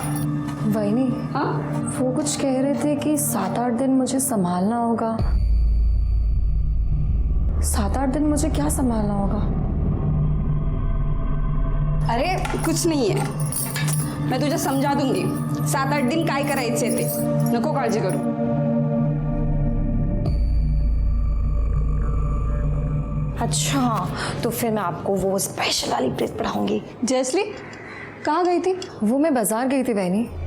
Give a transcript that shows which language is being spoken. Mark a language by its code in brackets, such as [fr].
[hi] वही नहीं, हाँ, वो कुछ कह रहे थे कि 7-8 दिन मुझे संभालना होगा। 7-8 दिन मुझे क्या संभालना होगा? अरे कुछ नहीं है, मैं तुझे समझा दूंगी। [mr] 7-8 दिन काय करायचे ते, नको काळजी करू। [hi] अच्छा, तो फिर मैं आपको वो स्पेशल वाली ट्रिक पढ़ाऊंगी। जयश्री कहाँ गई थी? वो मैं बाजार गई थी बहनी।